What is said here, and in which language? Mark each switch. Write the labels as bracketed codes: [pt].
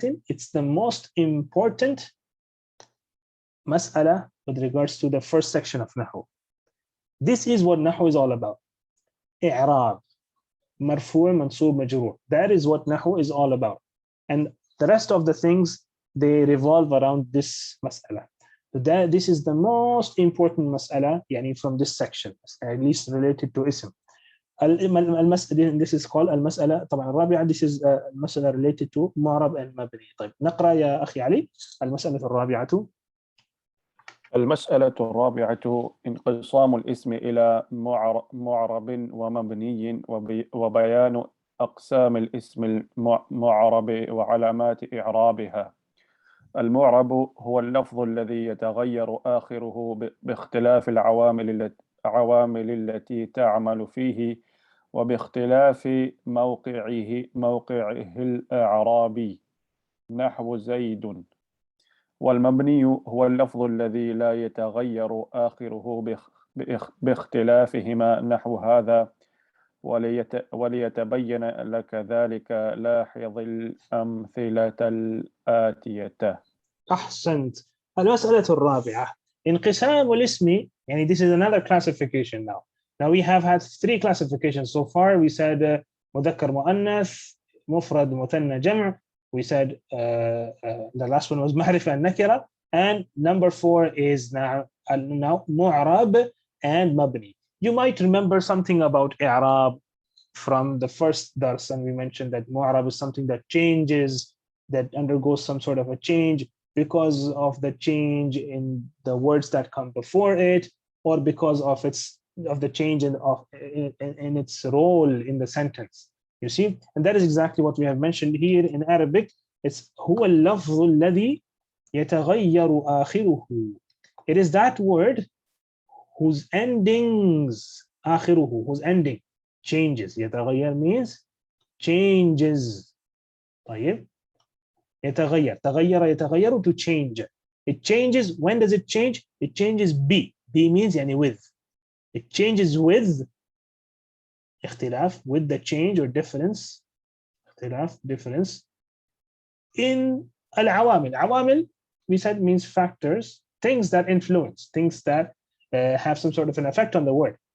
[en] It's the most important مسألة with regards to the first section of Nahw. This is what Nahw is all about. [ar] إعراب, مرفوع, منصوب, مجرور. [en] That is what Nahw is all about. And the rest of the things, they revolve around this مسألة. This is the most important مسألة يعني from this section, at least related to اسم. This is called [ar] المسألة طبعا الرابعة. [en] This is المسألة related to معرب and مبني. [ar] طيب نقرأ يا أخي علي المسألة الرابعة. المسألة الرابعة انقسام الاسم إلى معرب ومبني وبيان أقسام الاسم المعرب وعلامات إعرابها. المعرب هو اللفظ الذي يتغير آخره باختلاف العوامل التي تعمل فيه وباختلاف موقعه الإعرابي نحو زيد. والمبني هو اللفظ الذي لا يتغير آخره باختلافهما نحو هذا. وليتبين لك ذلك لاحظ الأمثلة الآتية. أحسنت. المسألة الرابعة انقسام الاسم يعني [en] this is another classification now. Now we have had 3 classifications so far. We said مذكر مؤنث, مفرد مثنى جمع. We said the last one was معرفة النكرة, and number 4 is now معرب and مبني. You might remember something about إعراب from the first dars, and we mentioned that معرب is something that changes, that undergoes some sort of a change because of the change in the words that come before it, or because of the change in its role in the sentence. You see, and that is exactly what we have mentioned here in Arabic. [ar] It's هو اللفظ الذي يتغير آخره. [en] It is that word whose endings آخره, whose ending changes. يتغير means changes. [ar] طيب يتغير يتغير [en] to change. It changes. When does it change? It changes B means يعني with. It changes with اختلاف, with the change or difference, اختلاف, difference in العوامل. عوامل we said means factors, things that influence, things that have some sort of an effect on the word.